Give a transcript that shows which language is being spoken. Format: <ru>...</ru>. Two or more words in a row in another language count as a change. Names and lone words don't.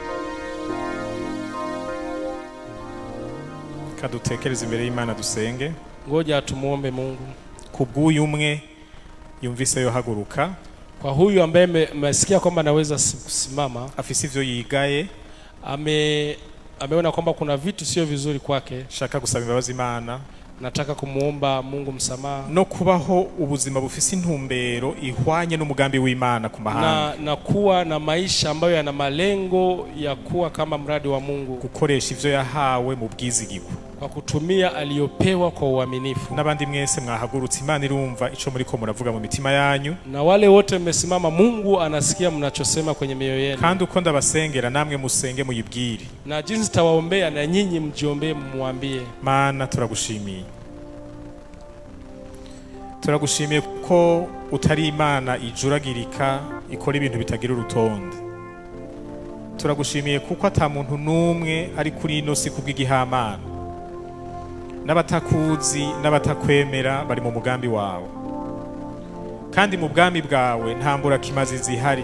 <rn>Kadutekereze imbere y'Imana dusenge.</rn> <sw>Ngoja tumuombe Mungu.</sw> <rn>Kubw'uyu umwe yumvise yohaguruka,</rn> <sw>Kwa huyu ambaye mmesikia kwamba anaweza kusimama,</sw> <rn>afise ivyo yigaye,</rn> <sw>ameona kwamba kuna vitu sio vizuri kwake,</sw> <rn>shaka gusaba imbabazi Imana,</rn> <sw>nataka kumuomba Mungu msamaha,</sw> <rn>no kubaho ubuzima bufise intumbero ihwanye n'umugambi w'Imana ku mahanga,</rn> <sw>na kuwa na maisha ambayo yana malengo ya kuwa kama mradi wa Mungu,</sw> <rn>gukoresha ivyo yahawe mu bwizigirwa,</rn> <sw>kwa kutumia aliyopewa kwa uaminifu.</sw> <rn>N'abandi mwese mwahagurutse, Imana irumva ico muriko muravuga mu mitima yanyu,</rn> <sw>na wale wote mmesimama, Mungu anasikia mnachosema kwenye mioyo yenu.</sw> <rn>Kandi uko ndabasengera namwe musenge muyibwire,</rn> <sw>na jinsi tawaombea na nyinyi mjiombee, muambie.</sw> <rn>Mana turagushimiye, turagushimiye ko utari Imana ijuragirika ikora ibintu bitagira urutonde. Turagushimiye kuko ata muntu numwe ari kuri ino si kubw'igihamana, n'abatakuzi n'abatakwemera bari mu mugambi wawe, kandi mu bwami bwawe nta mburakimazi zihari.</rn>